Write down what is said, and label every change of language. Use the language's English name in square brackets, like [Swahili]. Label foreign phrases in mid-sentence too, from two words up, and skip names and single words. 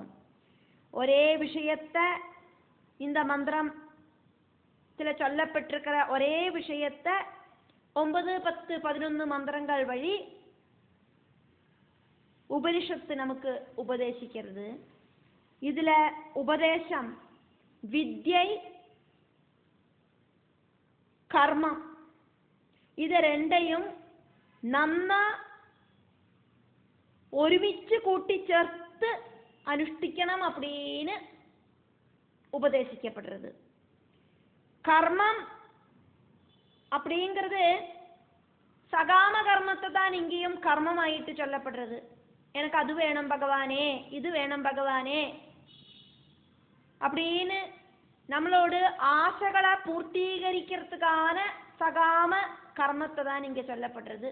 [Tamil] ஒரே விஷயத்தை இந்த மந்திரத்துல சொல்லப்பட்டிருக்கிற ஒரே விஷயத்தை 9, 10, 11 மந்திரங்கள் வழி உபனிஷத்து நமக்கு உபதேசிக்கிறது. இதுல உபதேசம் வித்யை கர்மம் இது ரெண்டையும் நன்னா ஒருமிச்சு கூட்டிச்சேர்த்து அனுஷ்டிக்கணும் அப்படின்னு உபதேசிக்கப்படுறது. கர்மம் அப்படிங்கிறது சகாம கர்மத்தை தான் இங்கேயும் கர்மமாயிட்டு சொல்லப்படுறது. எனக்கு அது வேணும் பகவானே, இது வேணும் பகவானே அப்படின்னு நம்மளோட ஆசைகளை பூர்த்தீகரிக்கிறதுக்கான சகாம கர்மத்தை தான் இங்க சொல்லப்படுறது.